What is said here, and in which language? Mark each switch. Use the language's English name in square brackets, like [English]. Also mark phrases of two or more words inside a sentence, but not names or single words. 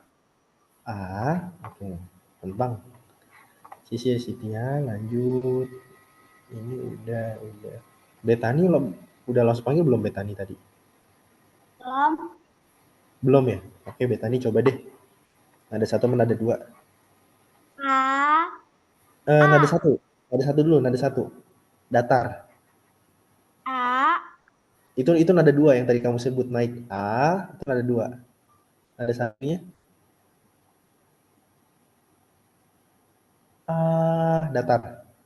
[Indonesian] Oke. Tentang. Sitia lanjut. Ini udah. Betani lo udah langsung panggil belum Betani tadi? Belum. Belum ya? Oke, Betani coba deh. Nada 1 sama nada 2. A. Nada 1. Nada 1 dulu, nada 1. Datar. A. Itu nada dua yang tadi kamu sebut naik. A, itu nada dua. Nada satunya. Datar.